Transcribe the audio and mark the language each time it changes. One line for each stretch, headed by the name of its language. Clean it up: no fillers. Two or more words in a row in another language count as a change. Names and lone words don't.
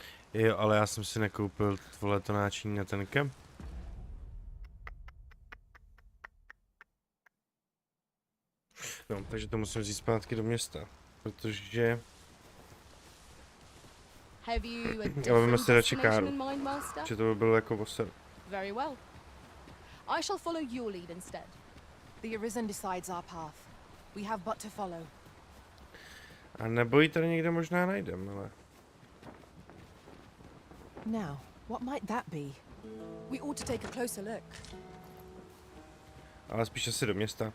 Czech: Jo, ale já jsem si nekoupil to náčiní na ten kemp. No, takže to musím vzít zpátky do města, protože...
English: Have you a
Czech: Ale víme
English: different
Czech: si radši
English: destination
Czech: Káru,
English: in mind, Master?
Czech: že to by bylo jako voser.
English: Very well. I shall follow your lead instead. The Arisen decides our path. We have but to follow.
Czech: A nebo ji tady někde možná najdem, ale...
English: Now, what might that be? We ought to take a closer look.
Czech: Ale spíš asi do města.